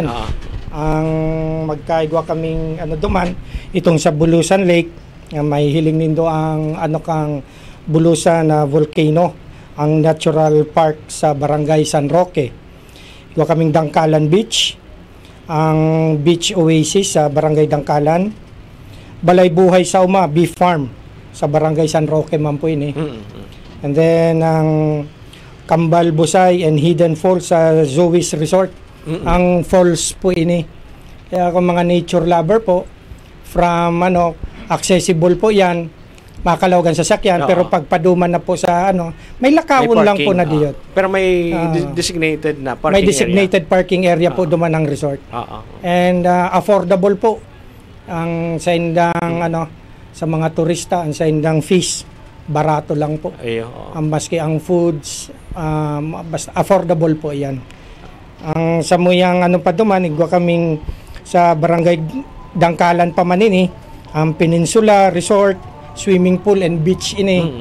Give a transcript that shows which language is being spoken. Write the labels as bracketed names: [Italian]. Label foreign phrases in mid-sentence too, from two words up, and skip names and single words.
[Bikol] Ang magkaigwa kaming duman, itong sa Bulusan Lake, may hiling nindo ang kang Bulusan volcano, ang natural park sa Barangay San Roque. Igwa kaming Dangkalan Beach, ang Beach Oasis sa Barangay Dangkalan, Balay Buhay sa Beef Farm sa Barangay San Roque man po ini. [English] And then [Bikol] ang Kambal Busay and Hidden Falls sa Zoe's Resort. Ang falls po ini. Kaya kung mga [English] nature lover [Bikol] po, from accessible po yan, makalawagan sa sakyan, pero pagpaduman na po sa may lakawon lang po na diyon. Pero may designated na [English] parking area. [Bikol] May [English] designated parking area [Bikol] po duman ng resort. And affordable po ang sa indang sa mga turista, ang sa indang fees barato lang po. Ang maski ang foods, basta affordable po yan. Ang samuyang pa duman, igwa kaming sa Barangay Dangkalan pa man ini, ang Peninsula Resort, [English] swimming pool and beach [Bikol] ini.